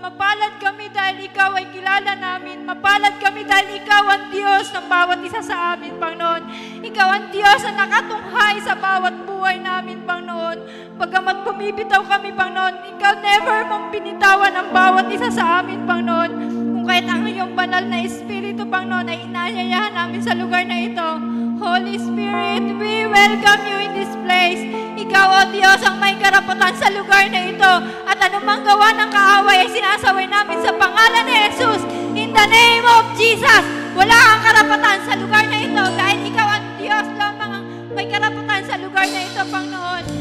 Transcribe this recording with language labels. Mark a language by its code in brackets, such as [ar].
[tl] Mapalad kami dahil ikaw ay kilala namin. Mapalad kami dahil ikaw ang Diyos ng bawat isa sa amin, Panginoon. Ikaw ang Diyos na nakatunghay sa bawat buhay namin, Panginoon. Bagamat bumibitaw kami, Panginoon, ikaw [en] never [tl] mong binitawan ang bawat isa sa amin, Panginoon. Kung kahit ang iyong banal na Espiritu, Panginoon, ay inaanyayahan namin sa lugar na ito. [en] Holy Spirit, we welcome you in this place. [tl] Ikaw, O Diyos, ang may karapatan sa lugar na ito. At anumang gawa ng kaaway ay sinasaway namin sa pangalan ni Jesus. [en] In the name of Jesus, [tl] wala kang karapatan sa lugar na ito dahil ikaw ang Diyos lamang ang may karapatan sa lugar na ito, Panginoon.